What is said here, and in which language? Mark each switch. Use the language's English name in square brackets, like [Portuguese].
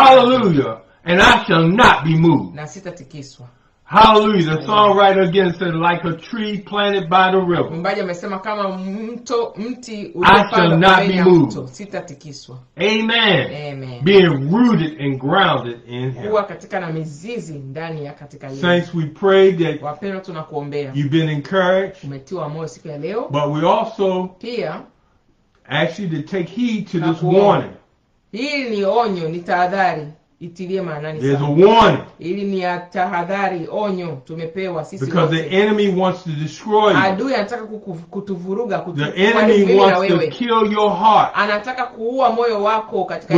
[English] Hallelujah. And I shall not be moved. [Swahili] Na sitatikiswa. [English] Hallelujah. The songwriter again said, like a tree planted by the river, [Swahili] Mwimbaji amesema kama mti [English] I shall [Swahili] uliopandwa [English] not [Swahili] pembeni [English] be [Swahili] ya [English] moved. [Swahili] mto, sitatikiswa. Amen. Amen. [English] Being rooted and grounded in him. [Swahili] Kuwa katika na mizizi ndani ya katika yeye. [English] Saints, we pray that [Swahili] Wapendwa, tunakuombea. [English] you've been encouraged, [Swahili] Umetiwa moyo siku ya leo. [English] but we also [Swahili] Pia [English] ask you to take heed to this [Swahili] Nakuomba. [English] warning. [Swahili] hii ni onyo, ni tahadhari. Itilie maanani [English] There's a [Swahili] sana. [English] warning [Swahili] Ili ni ya tahadhari, onyo tumepewa sisi [English] because the [Swahili] wote. [English] enemy wants to destroy you. [Swahili] Adui anataka kutuvuruga, [English] The enemy wants to kill your heart [Swahili] Anataka kuua moyo wako katika